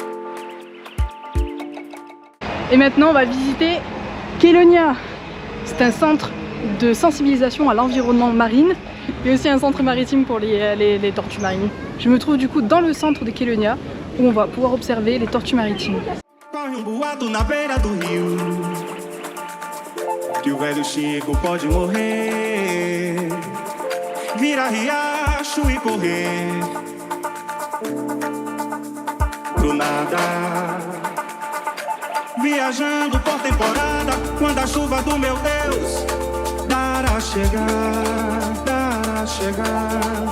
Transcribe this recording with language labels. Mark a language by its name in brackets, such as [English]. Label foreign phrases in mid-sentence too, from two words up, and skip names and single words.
[French] Et maintenant, on va visiter Kelonia. C'est un centre de sensibilisation à l'environnement marine et aussi un centre maritime pour les tortues marines. Je me trouve du coup dans le centre de Kelonia où on va pouvoir observer les tortues maritimes. [Portuguese] Vira riacho e correr pro nada, viajando por temporada, quando a chuva do meu Deus dará chegar, dará chegar.